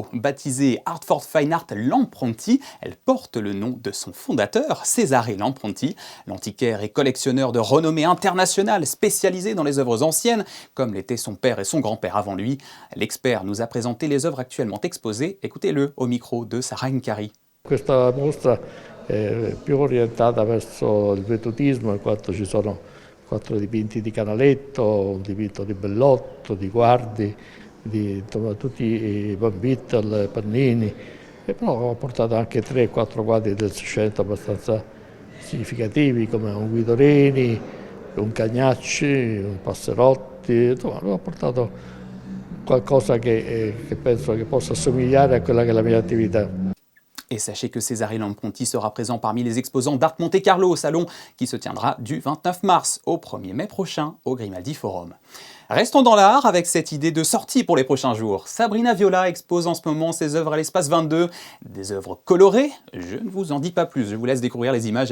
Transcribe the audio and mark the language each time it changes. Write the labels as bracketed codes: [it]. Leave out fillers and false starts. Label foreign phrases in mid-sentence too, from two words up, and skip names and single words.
[fr] Baptisée Hartford Fine Art Lampronti, elle porte le nom de son fondateur, Cesare Lampronti, l'antiquaire et collectionneur de renommée internationale spécialisé dans les œuvres anciennes, comme l'étaient son père et son grand-père avant lui. L'expert nous a présenté les œuvres actuellement exposées. Écoutez-le au micro de Sarah Nkari. [it] Questa mostra è più orientata verso il vedutismo, in quanto ci sono 4 dipinti di Canaletto, un dipinto di Bellotto, di Guardi, di tutti i Van Bittel, Pannini, e però ho portato anche 3-4 quadri del Seicento abbastanza significativi come un Guido Reni, un Cagnacci, un Passerotti, insomma ho portato qualcosa che penso che possa assomigliare a quella che è la mia attività. [fr] Et sachez que Cesare Lampronti sera présent parmi les exposants d'Art Monte-Carlo au salon qui se tiendra du 29 mars au 1er mai prochain au Grimaldi Forum. Restons dans l'art avec cette idée de sortie pour les prochains jours. Sabrina Viola expose en ce moment ses œuvres à l'Espace 22. Des œuvres colorées, je ne vous en dis pas plus, je vous laisse découvrir les images.